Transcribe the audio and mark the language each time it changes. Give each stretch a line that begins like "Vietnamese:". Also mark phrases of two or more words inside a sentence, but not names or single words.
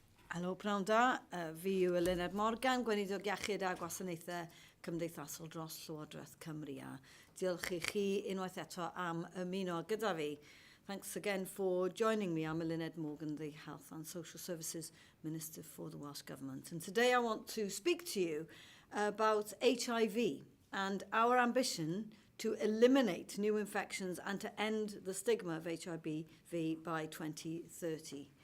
Welsh: Helo, pnawn da. Fi yw Eluned Morgan, Gweinidog Iechyd a Gwasanaethau Cymdeithasol dros Llywodraeth Cymru. A diolch i chi unwaith eto am ymuno gyda fi.
English: Thanks again for joining me. I'm Eluned Morgan, the Health and Social Services Minister for the Welsh Government. And today I want to speak to you about HIV and our ambition to eliminate new infections and to end the stigma of HIV by 2030.